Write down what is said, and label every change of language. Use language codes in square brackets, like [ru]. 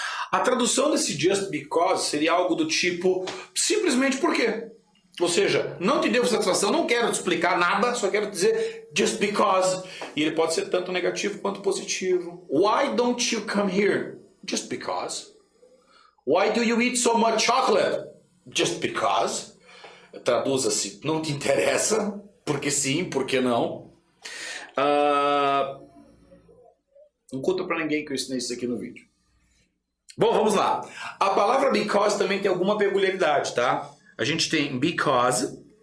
[pt] A tradução desse just because seria algo do tipo simplesmente porque. Ou seja, não te devo satisfação, não quero te explicar nada, só quero dizer just because. E ele pode ser tanto negativo quanto positivo. [en] Why don't you come here? Just because. Why do you eat so much chocolate? Just because. [pt] Traduza-se, não te interessa, porque sim, porque não. Não conta pra ninguém que eu ensinei isso aqui no vídeo. Bom, vamos lá. A palavra because também tem alguma peculiaridade, tá? A gente tem because